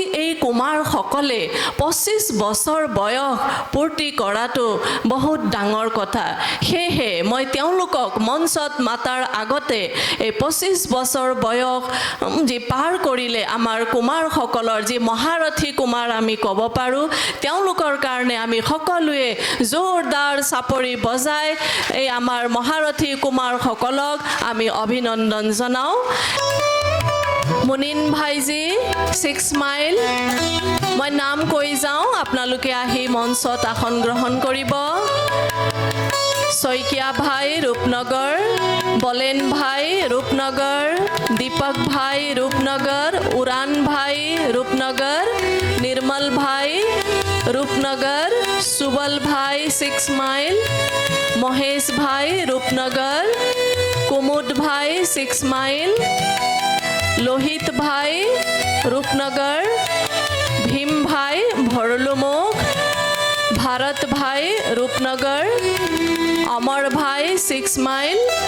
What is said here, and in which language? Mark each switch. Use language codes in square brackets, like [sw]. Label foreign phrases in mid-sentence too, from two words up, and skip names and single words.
[as] এই কুমাৰসকলে 25 বছৰ বয়স পূৰ্তি কৰাটো বহুত ডাঙৰ কথা সেয়ে মই তেওঁলোকক মঞ্চত মাতাৰ আগতে এই 25 বছৰ বয়স যি পাৰ কৰিলে আমাৰ কুমাৰসকলৰ যি মহাৰথী কুমাৰ আমি ক'ব পাৰো তেওঁলোকৰ কাৰণে আমি সকলোৱে জোৰদাৰ চাপৰি বজাই এই আমাৰ মহাৰথী কুমাৰসকলক আমি অভিনন্দন জনাও মুনিন ভাইজি 6 মাইল মই নাম কৈ যাওঁ আপোনালোকে আহি মঞ্চত আসন গ্ৰহণ কৰিব শইকীয়া ভাই ৰূপনগৰ বলেন ভাই ৰূপনগৰ দীপক ভাই ৰূপনগৰ উৰান ভাই ৰূপনগৰ নিৰ্মল ভাই ৰূপনগৰ সুবল ভাই 6 মাইল মহেশ ভাই ৰূপনগৰ কুমুদ ভাই 6 মাইল লোহিত ভাই রূপনগর ভীম ভাই ভরলুমুখ ভারত ভাই রূপনগর অমর ভাই 6 মাইল